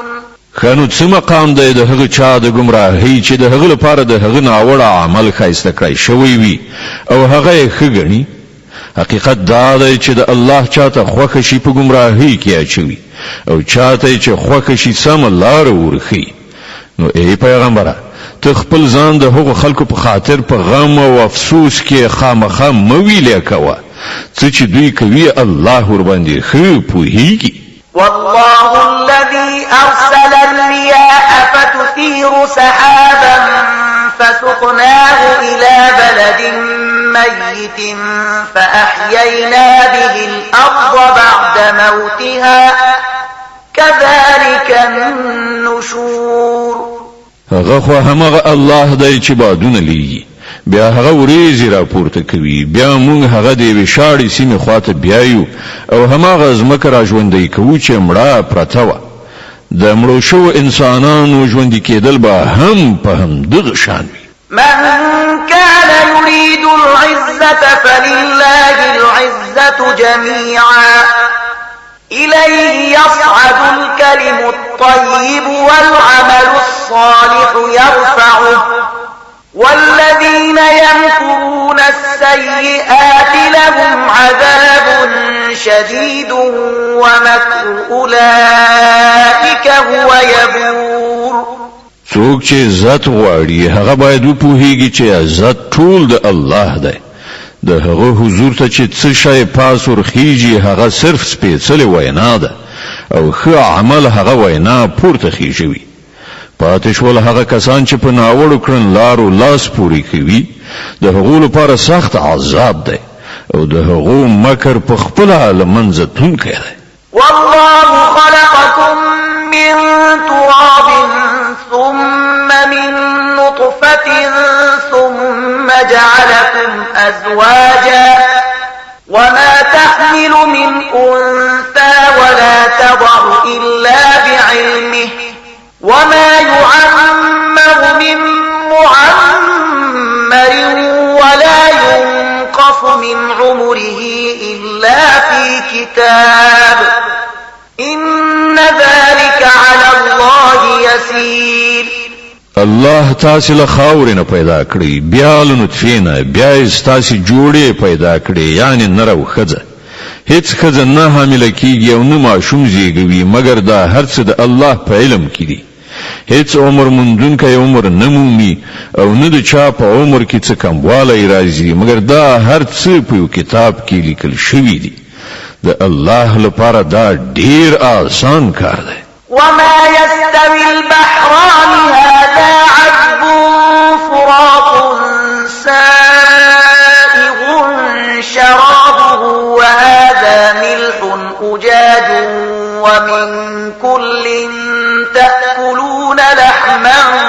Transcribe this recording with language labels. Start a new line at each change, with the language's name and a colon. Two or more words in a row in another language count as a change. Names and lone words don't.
Pashto: خانو څه مقام دی د هغه چا د گمراهۍ چې د هغه لپاره د هغه ناوړه عمل خایسته کړی شوی وي او هغه یې ښه ګڼي حقیقت دا دی چې د الله چاته خوښ شي په گمراهۍ کې اچوي او چاته چې خوښ شي سم لار ورخي. نو ای پیغمبره ته خپل ځان د هغو خلکو په خاطر په غم او افسوس کې خامخا مویلې کوه څه چې دوی کوي الله ور باندې ښه پوهیږي.
Arabic: والله الذي أرسل الرياح فتثير سحابا فسقناه إلى بلد ميت فأحيينا به الأرض بعد موتها كذلك النشور.
Pashto: هغه خو همغه الله دی چې بادونه لیږي بیا هغه وریځي راپورته کوي بیا موږ هغه د وشاړې سیمې خواته بیایو او همغه ځمکه را ژوندۍ کوو چې مړه پرته وه. د مړو شو انسانانو ژوندي کېدل به هم په همدغه شان وي.
Arabic: من كان يريد العزة فلله العزة جميعا إليه يصعد الكلم الطيب والعمل الصالح يرفعه والذين يمكرون السيئات لهم عذاب شديد ومكر أولئك هو يبور.
Pashto: څوک چې عزت غواړي هغه باید وپوهیږي چې عزت ټول د الله دی. د هغه حضور ته چې څه شی پاس ورخیږي هغه صرف سپېڅلې وینا ده او ښه عمل هغه وینا پورته خیژوي. پاتې شول هغه کسان چې په ناوړو کړن لارو لاس پورې کوي د هغو لپاره سخت عذاب دی او د هغو مکر په خپله له منځه تلونکی دی.
Arabic: والله خلقكم من تراب ثم من نطفة ثم جعلكم أزواجا وما تحمل من أنثى ولا تضع إلا بعلمه وما يعمر من معمر ولا ينقص من عمره إلا في كتاب إن ذلك على الله يسير.
Pashto: الله تاسو له خاورې نه پیدا کړی بیا له نطفې نه بیا تاسو جوړې پیدا کړی یعنی نر او ښځه. هیڅ ښځه نه حامله کیږي او نه ماشوم زیږوي مګر دا هر څه د الله په علم کې دي. هیڅ عمر موندونکی عمر نه مومي او نه د چا په عمر کې څه کموالی راځي مګر دا هر څه په یو کتاب کې لیکل شوي دي. د الله لپاره دا ډیر آسان کار دی.
Arabic: وما يستوي البحران هذا عذب فرات سائغ شرابه وهذا ملح أجاج ومن كل تأكلون لحما